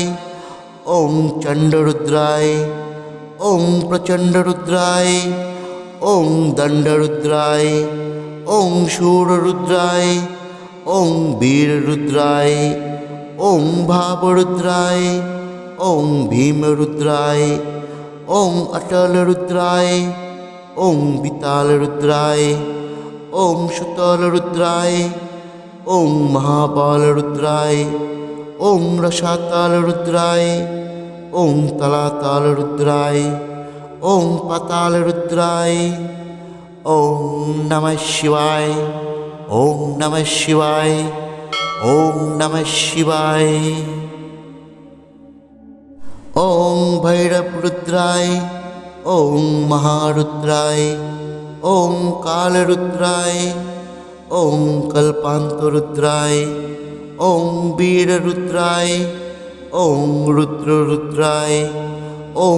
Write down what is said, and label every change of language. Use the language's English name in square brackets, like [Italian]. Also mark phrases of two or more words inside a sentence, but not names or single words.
[Sanskrit] ওম চণ্ড রুদ্রায়, ওম প্রচণ্ড রুদ্রায়, ওম দণ্ড রুদ্রায়, ওম শূর রুদ্রায়, ওম বীর রুদ্রায়, ওম ভাব রুদ্রায়, ওম ভীম রুদ্রায়, ওম অটল রুদ্রায়, ওম বিতাল রুদ্রায়, ওম সুতল রুদ্রায়, ওম মহাবল রুদ্রায়, ওম রসাতল রুদ্রায়, ওং তলাতল রুদ্রায়, ওং পাতাল রুদ্রায়। ওং নমঃ শিবায়, ওং নমঃ শিবায়, ওং নমঃ শিবায়। ওং ভৈরব রুদ্রায়, ওং মহারুদ্রায়, ওং কাল রুদ্রায়, ওং কল্পান্ত রুদ্রায়, ওং বীর রুদ্রায়, ওং রুদ্র রুদ্রায়, ওং